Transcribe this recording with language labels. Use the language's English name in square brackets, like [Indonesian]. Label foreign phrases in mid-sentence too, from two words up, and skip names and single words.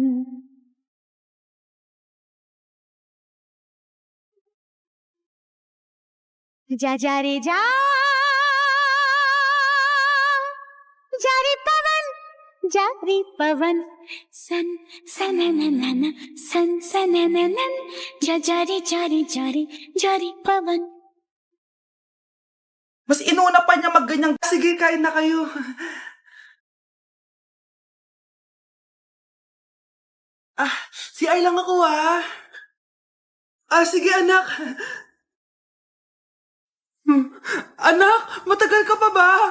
[Hindi] जा जा रे जा जारी पवन सन सनननन सन सनननन जा जारी जारी जारी जारी पवन. [Filipino] Mas inuna pa niya magganyang, sige, kain na kayo. Si Ay lang ako sige anak. Anak, matagal ka pa ba?